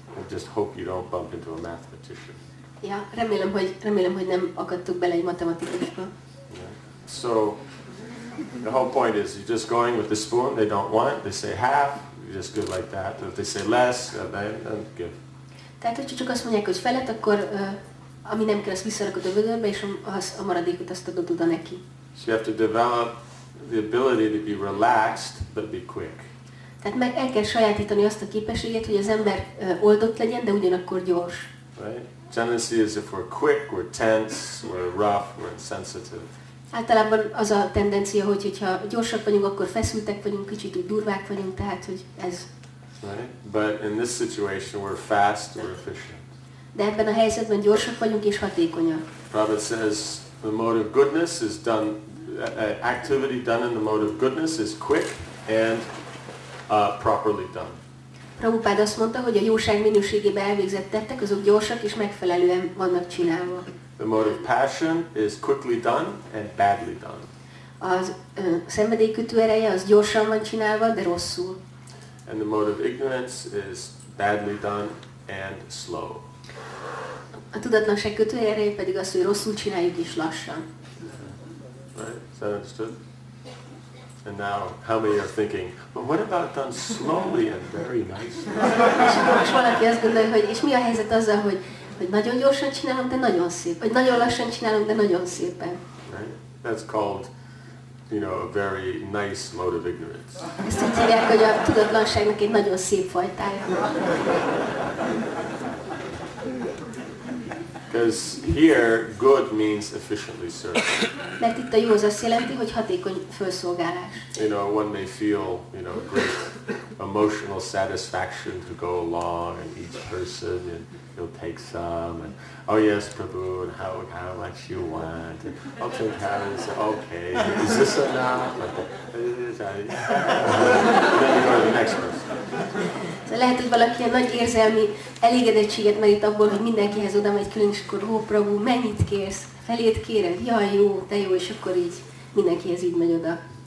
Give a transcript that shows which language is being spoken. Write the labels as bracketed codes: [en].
[en] Just hope you don't bump into a mathematician. [hu] Ja, remélem, hogy nem akadtok bele egy matematikusba. [en] Yeah. So, the whole point is you're just going with the spoon, they don't want it, they say half, you just go like that. If they say less, then give. [hu] Tehát, hogyha csak azt mondják, hogy felet, akkor ami nem kell, azt visszarakod a vödörbe, és a maradékot azt adod oda neki. [en] So you have to develop the ability to be relaxed, but be quick. [hu] Tehát meg el kell sajátítani azt a képességet, hogy az ember oldott legyen, de ugyanakkor gyors. [en] Right? Tendency is if we're quick, we're tense, we're rough, we're insensitive. [hu] Általában az a tendencia, hogyha gyorsak vagyunk, akkor feszültek vagyunk, kicsit úgy durvák vagyunk, tehát hogy ez. [en] Right? But in this situation, we're fast, we're efficient. [hu] de ebben a helyzetben gyorsak vagyunk és hatékonyak. [en] Prabhupada says the mode of goodness is done, activity done in the mode of goodness is quick and properly done. [hu] Prabhupád azt mondta, hogy a jóság minőségében elvégzett tettek, azok gyorsak és megfelelően vannak csinálva. [en] The mode of passion is quickly done and badly done. [hu] Az szenvedélykötő ereje az gyorsan van csinálva, de rosszul. [en] And the mode of ignorance is badly done and slow. [hu] A tudatlanság kötő ereje pedig az, hogy rosszul csináljuk és lassan. [en] Right? Is that understood? And now, how many are thinking, but what about done slowly and very nicely? [hu] És valaki azt gondolja, hogy és mi a helyzet azzal, hogy nagyon gyorsan csinálom, de nagyon szép. Vagy nagyon lassan csinálom, de nagyon szépen. [en] Right? That's called, a very nice mode of ignorance. [hu] Ezt úgy hívják, hogy a tudatlanságnak egy nagyon szép fajtája. [en] Because here, good means efficiently served. [hu] Mert itt a jó az azt jelenti, hogy hatékony felszolgálás. [en] One may feel, great emotional satisfaction to go along, and each person, and he'll take some, and oh yes, Prabhu, and how much you want, and I'll take half, and say, okay, is this enough? And then you go to the next person. [hu] Lehet, hogy valaki ilyen nagy érzelmi elégedettséget merít abból, hogy mindenkihez oda megy külön, és akkor, ó, Prabhu, mennyit kérsz? Felét kéred? Jaj, jó, de jó, és akkor így mindenkihez így megy oda.